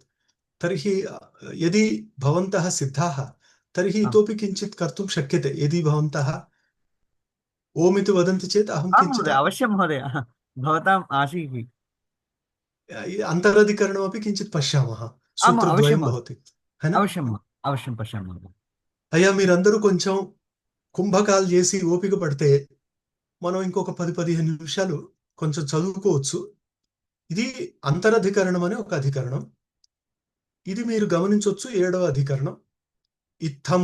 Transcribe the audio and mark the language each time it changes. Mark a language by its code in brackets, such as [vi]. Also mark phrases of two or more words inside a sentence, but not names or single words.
[sa] तर्हि यदि भवन्तः सिद्धाः तर्हि आम् इतोपि किञ्चित् कर्तुं शक्यते। यदि भवन्तः ओम् इति वदन्ति चेत् अहं आं किञ्चित् महोदय अवश्यं महोदय भवताम् आशीः। अन्तरधिकरणमपि किञ्चित् पश्यामः। आम् अवश्यं सूत्रद्वयं महोदय [hi] भवति है [sa] अवश्यं अवश्యం పశ్యామి మहोदय। [te] అయ్యా మీరందరూ కొంచెం కుంభకాలు చేసి ఓపిక పడితే మనం ఇంకొక 10-15 నిమిషాలు కొంచెం చదువుకోవచ్చు. ఇది అంతరధికరణం అనే ఒక అధికరణం. ఇది మీరు గమనించొచ్చు 7వ అధికరణం ఇత్థం.